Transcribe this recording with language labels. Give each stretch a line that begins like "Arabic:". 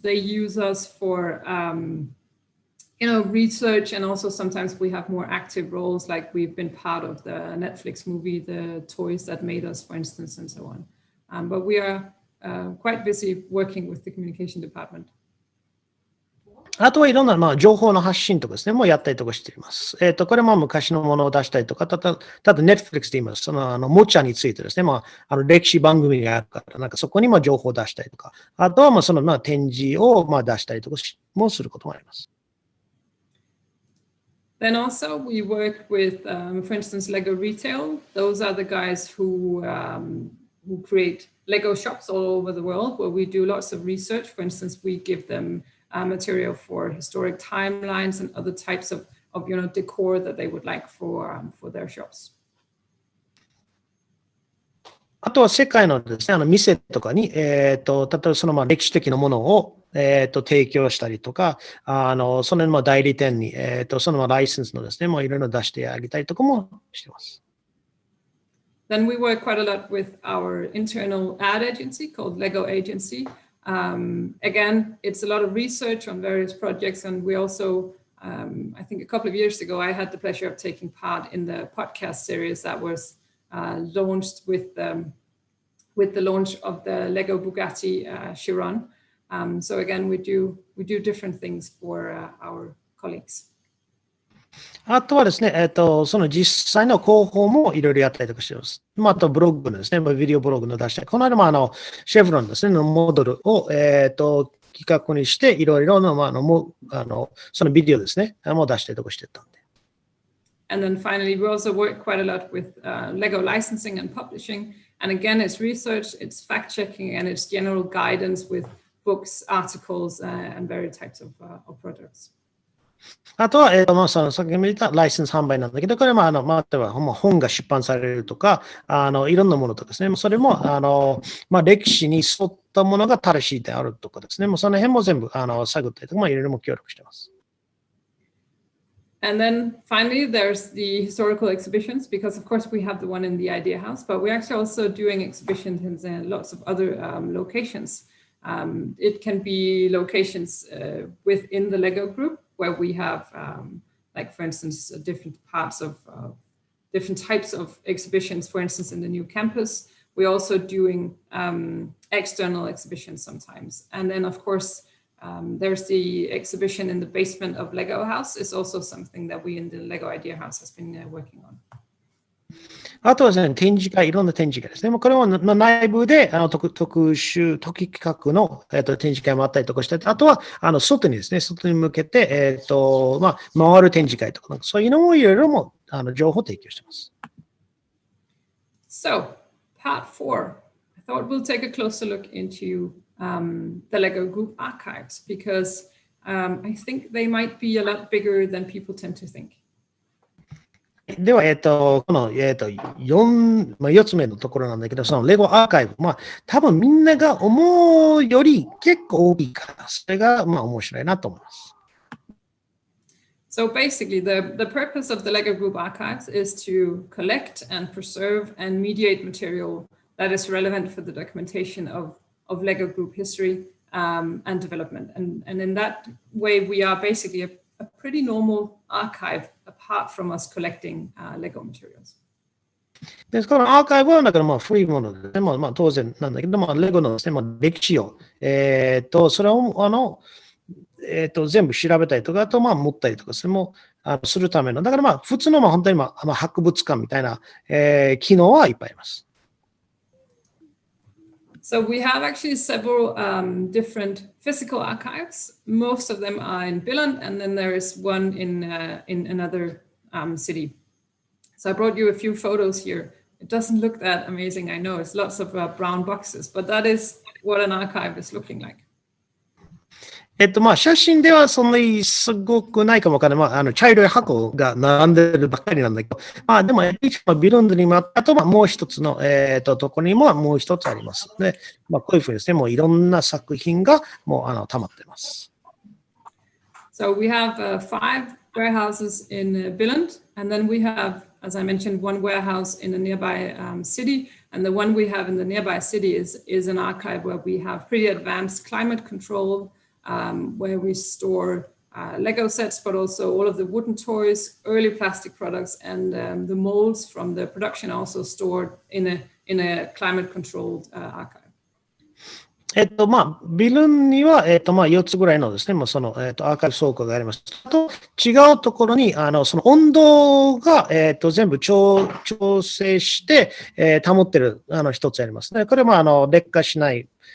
English: They use us for research, and also sometimes we have more active roles, like we've been part of the Netflix movie, The Toys That Made Us, for instance, and so on. But we are quite busy working with the communication department.
Japanese: あとはいろんな、情報の発信とかですね、もうやったりとかしています。これも昔のものを出したりとか、ただ Netflix で言います。モチャについてですね、歴史番組があるから、そこにも情報を出したりとか、あとは展示を出したりとかもすることもあります。
English: Then also we work with, for instance, Lego Retail. Those are the guys who create Lego shops all over the world, where we do lots of research. For instance, we give them material for historic timelines and other types of decor that they would like for their shops.
Japanese: あとは世界のですね、店とかに、例えばその歴史的なものを、提供したりとか、その代理店に、そのライセンスのですね、いろいろ出してあげたりとかもしています。
English: Then we work quite a lot with our internal ad agency called Lego Agency. Again, it's a lot of research on various projects, and we also, I think a couple of years ago, I had the pleasure of taking part in the podcast series that was launched with the launch of the Lego Bugatti Chiron. So again, we do different things for our colleagues.
Japanese: あとはですね、その実際の広報もいろいろやったりとかしています。あとブログのですね、ビデオブログの出したり、この間もシェフロンですね、のモデルを、企画にして、いろいろの、そのビデオですね、もう出したりとかしてたんで。
English: And then finally, we also work quite a lot with Lego licensing and publishing. And again, it's research, it's fact checking, and it's general guidance with books, articles, and various types of products.
Japanese: あとは、さっきも言ったライセンス販売なんだけど、これも、例えば本が出版されるとか、いろんなものとかですね、それも、歴史に沿ったものが正しいであるとかですね、その辺も全部、探ったりとか、いろいろも協力しています。
English: And then finally, there's the historical exhibitions, because of course we have the one in the Idea House, but we're actually also doing exhibitions in lots of other locations. It can be locations within the Lego group, where we have, like for instance, different parts of different types of exhibitions. For instance, in the new campus, we're also doing external exhibitions sometimes. And then of course, there's the exhibition in the basement of Lego House. Is also something that we in the Lego Idea House has been working on.
Japanese: あとはですね、展示会、いろんな展示会ですね。これも内部で特企画の、展示会もあったりとかして、あとは外にですね、外に向けて、回る展示会とか、そういうのもいろいろも情報を提供しています。
English: So, part 4. I thought we'll take a closer look into the Lego Group archives, because I think they might be a lot bigger than people tend to think.
Japanese: では、この、4つ目のところなんだけど、そのレゴアーカイブ、多分みんなが思うより結構大きいから、それが、面白いなと思います。
English: So basically, the purpose of the Lego Group archives is to collect and preserve and mediate material that is relevant for the documentation of Lego Group history and development. And in that way, we are basically a pretty normal archive apart from us collecting Lego materials.
Japanese: ですから、アーカイブはだから古いもので、当然なんだけど、レゴのですね、歴史を、それを全部調べたりとか、あと持ったりとかするための、だから普通の本当に博物館みたいな、機能はいっぱいあります。
English: So we have actually several different physical archives. Most of them are in Billund, and then there is one in another city. So I brought you a few photos here. It doesn't look that amazing, I know. It's lots of brown boxes, but that is what an archive is looking like.
Japanese: 写真ではそんなにすごくないかもわからない。茶色い箱が並んでるばっかりなんだけど、でも、ビルンドにもあと、もう一つの、ところにももう一つありますので、こういうふうにですね、もういろんな作品がもう溜まっています。
English: So we have 5 warehouses in Billund, and then we have, as I mentioned, one warehouse in a nearby city, and the one we have in the nearby city is an archive where we have pretty advanced climate control, where we store Lego sets, but also all of the wooden toys, early plastic products, and the molds from the production are also stored in a climate controlled archive.
Japanese: ビルンには、4つぐらいのですね、もうその、アーカイブ倉庫があります。あと、違うところに、その温度が、全部調整して、保ってる、一つありますね。これも、劣化しない。